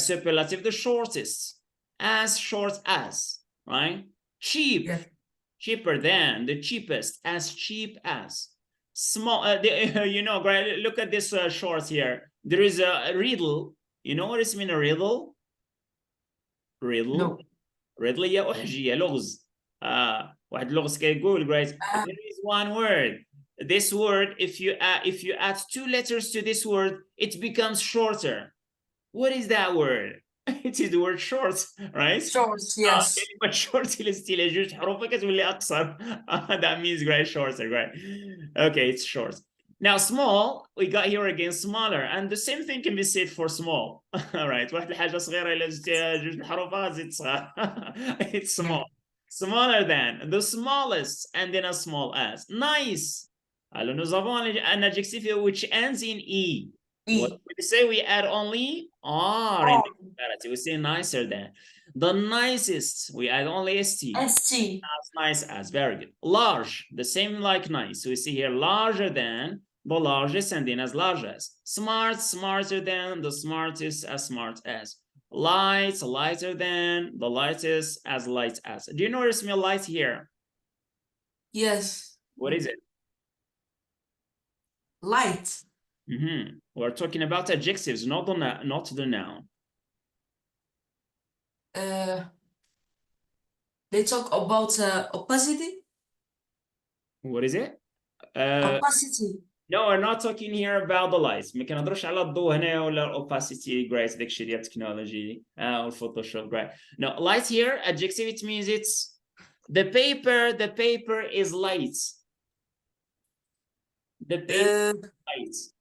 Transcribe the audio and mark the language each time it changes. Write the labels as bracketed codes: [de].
[en] Superlative, the shortest. As short as, right? Cheap. Yeah. Cheaper than, the cheapest, as cheap as. Small, you know, right? Look at this short here. There is a riddle. You know what it means, a riddle? Riddle. No. [ar] Riddle هي أحجية لغز. واحد اللغز كيقول, right? [en] There is one word. This word, if you add two letters to this word, it becomes shorter. What is that word? It is the word short, right? Short, yes. [ar] كلمة short إلا زدتي جوج حروف كتولي أقصر. [en] That means, right, shorter, right? Okay, it's short. Now, small, we got here again smaller, and the same thing can be said for small. [ar] All right, واحد الحاجة صغيرة إلا زدتي جوج الحروف زيد صغار. [en] It's small. Smaller than, the smallest, and then as small as. Nice. [fr] Alors, nous avons un adjectif [en] which ends in E. What we say, we add only R in the comparative. We say nicer than. The nicest, we add only ST. ST. As nice as, very good. Large, the same like nice. So we see here larger than, the largest, and then as large as. Smart, smarter than, the smartest, as smart as. Light, lighter than, the lightest, as light as. Do you notice me light here? Yes. What is it? Light. We're talking about adjectives, not the noun. They talk about opacity. What is it? Opacity. No, we're not talking here about the lights. [ar] ما كنهضرش على الضوء هنا ولا opacity, great, داكشي ديال التكنولوجي or Photoshop, great. [en] No, light here, adjective, it means it's the paper is light. The paper light.